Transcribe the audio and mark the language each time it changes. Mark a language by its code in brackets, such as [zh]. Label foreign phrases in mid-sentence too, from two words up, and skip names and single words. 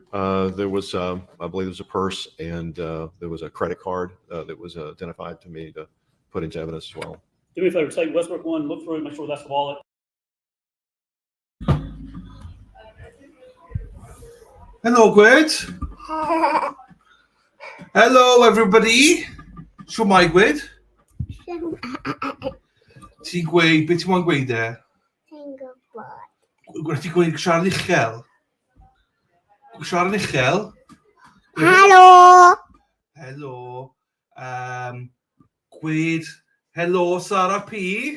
[en] There was, I believe there was a purse, and there was a credit card that was identified to me to put into evidence as well. Do me a favor, take Westbrook 1, look through it, make sure that's the wallet. Hello, Gwyd. Hello, everybody. [cy] Shwmai, Gwyd? Ti'n gweud, beth ti'n mwyn gweud e? Ti'n gwybod. Gwyd ti'n gweud siarad uchel? Siarad uchel? Helo! Helo. Gwyd, helo, Sarah P.